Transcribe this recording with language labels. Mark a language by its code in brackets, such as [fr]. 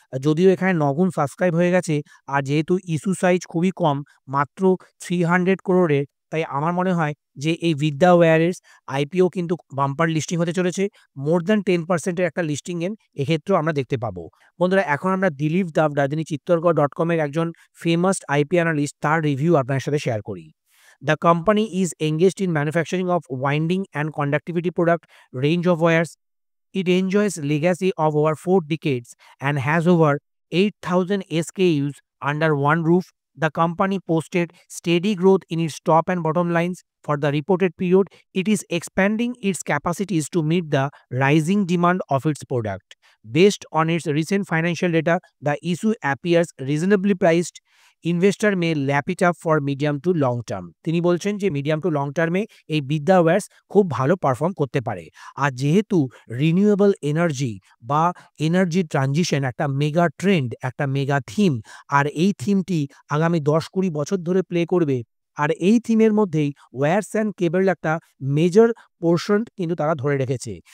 [bn] যদিও এখানে 9 গুণ সাবস্ক্রাইব হয়ে গেছে, আর যেহেতু ইস্যু সাইজ খুবই কম, মাত্র 300 করোড়ের, তাই আমার মনে হয় যে এই বিদ্যা ওয়্যারস আইপিও কিন্তু বাম্পার লিস্টিং হতে চলেছে। [en] more than [bn] 10%-এর একটা লিস্টিং এক্ষেত্রেও আমরা দেখতে পাবো। বন্ধুরা, এখন আমরা দিলীপ দাবড়া, যিনি চিত্তরগড়.com এর একজন ফেমাস আইপি অ্যানালিস্ট, তার রিভিউ আপনার সাথে শেয়ার করি। [en] The company is engaged in manufacturing of winding and conductivity product range of wires. It enjoys legacy of over 4 decades and has over 8,000 SKUs under one roof. The company posted steady growth in its top and bottom lines for the reported period. It is expanding its capacities to meet the rising demand of its product. Based on its recent financial data, the issue appears reasonably priced. Investor may lap it up for medium to long term. [bn] তিনি বলছেন যে medium to long টার্মে এই বিদ্যা wires খুব ভালো perform করতে পারে। আর যেহেতু রিনিউয়েবল এনার্জি বা এনার্জি ট্রানজিশন একটা মেগা ট্রেন্ড, একটা মেগা থিম, আর এই থিমটি আগামী 10-20 বছর ধরে প্লে করবে, আর এই থিমের মধ্যেই [en] wires and cable [bn] একটা মেজর পোর্শন কিন্তু তারা ধরে রেখেছে।